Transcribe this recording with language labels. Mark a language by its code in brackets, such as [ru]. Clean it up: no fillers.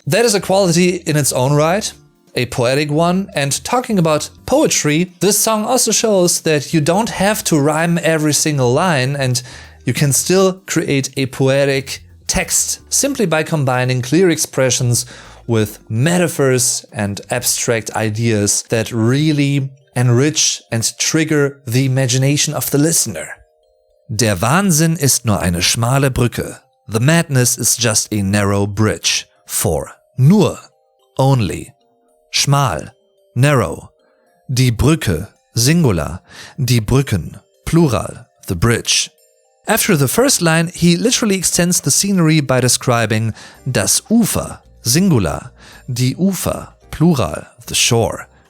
[en] That is a quality in its own right, a poetic one, and talking about poetry, this song also shows that you don't have to rhyme every single line, and you can still create a poetic text simply by combining clear expressions with metaphors and abstract ideas that really enrich and trigger the imagination of the listener. [de] Der Wahnsinn ist nur eine schmale Brücke. [en] The madness is just a narrow bridge. For nur, only. Schmal, narrow. Die Brücke, singular. Die Brücken, plural, the bridge. After the first line, he literally extends the scenery by describing das Ufer, singular, die Ufer, plural, the shore.